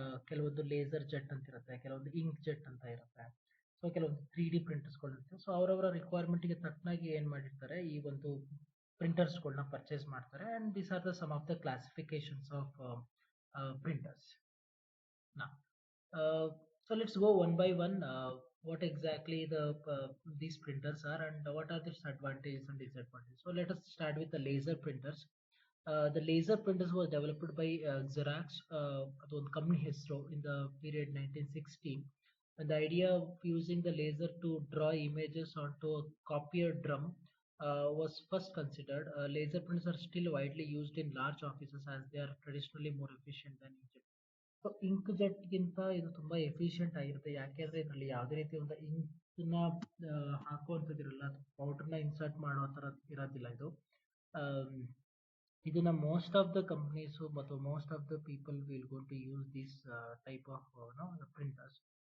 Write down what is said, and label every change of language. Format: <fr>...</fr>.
<kn>ಕೆಲವೊಂದು laser jet ಅಂತ ಇರುತ್ತೆ, ಕೆಲವೊಂದು ಇಂಕ್ ಜೆಟ್ ಅಂತ ಇರುತ್ತೆ, ಸೊ ಕೆಲವೊಂದು 3D ಪ್ರಿಂಟರ್ಸ್ಗಳಿರುತ್ತೆ. ಸೊ ಅವರವರ ರಿಕ್ವೈರ್ಮೆಂಟ್ಗೆ ತಕ್ಕನಾಗಿ ಏನು ಮಾಡಿರ್ತಾರೆ ಈ ಒಂದು ಪ್ರಿಂಟರ್ಸ್ಗಳನ್ನ ಪರ್ಚೇಸ್ ಮಾಡ್ತಾರೆ.</kn> <en>And these are the some of the classifications of printers. Now, so let's go one by one. What exactly these printers are and what are its advantages and disadvantages. So let us start with the laser printers. The laser printers were developed by Xerox,</en> <kn>ಅದೊಂದು company ಹೆಸರು,</kn> <en>in the period 1960. And the idea of using the laser to draw images onto a copier drum was first considered. Laser printers are still widely used in large offices as they are traditionally more efficient than inkjet.</en> <kn>So ink ಜೆಟ್ಗಿಂತ ಇದು ತುಂಬಾ efficient ಆಗಿರುತ್ತೆ. ಯಾಕೆಂದ್ರೆ ಇದರಲ್ಲಿ ಯಾವುದೇ ರೀತಿ ಒಂದು ಇಂಕ್ನ ಹಾಕುವಂಥದ್ದಿರಲ್ಲ, ಪೌಡರ್ನ insert ಮಾಡೋ ಥರ ಇರೋದಿಲ್ಲ ಇದು.</kn> <en>Um, ಇದನ್ನ most of the companies ಮತ್ತು most of the people will gonna use this type of printers.</en>